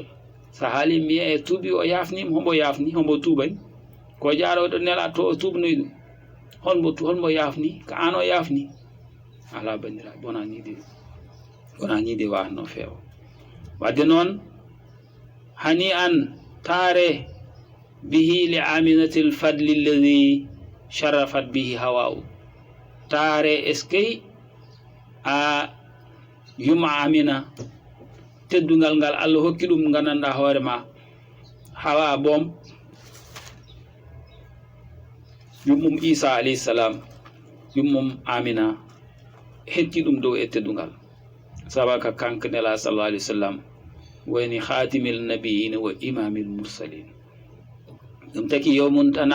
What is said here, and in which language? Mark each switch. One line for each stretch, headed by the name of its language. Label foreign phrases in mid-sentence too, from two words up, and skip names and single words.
Fula: sa haali mbiya e tuubi o yafnima hombo yafni hombo tubani ko jaaɗo ɗo nelaɗo to o tubnoyi ɗum holmo yafni ko an o yafni ala bandiraɓe wona ñiide wawatno feewa wadde noon hani an taare
Arabic: به لآمنة الفضل الذي شرفت به حواء
Fula: taare eskey a yuma amina teddugal ngal Allah hokki ɗum gandanɗa hoore ma hawa boom yummum Isa
Arabic: عليه السلام
Fula: yummum Amina hetti ɗum dow e teddugal sabaka kanko nela
Arabic: صلى الله عليه وسلم
Fula: woni
Arabic: خاتم النبيين وإمام المرسلين
Fula: ɗum taki yawmun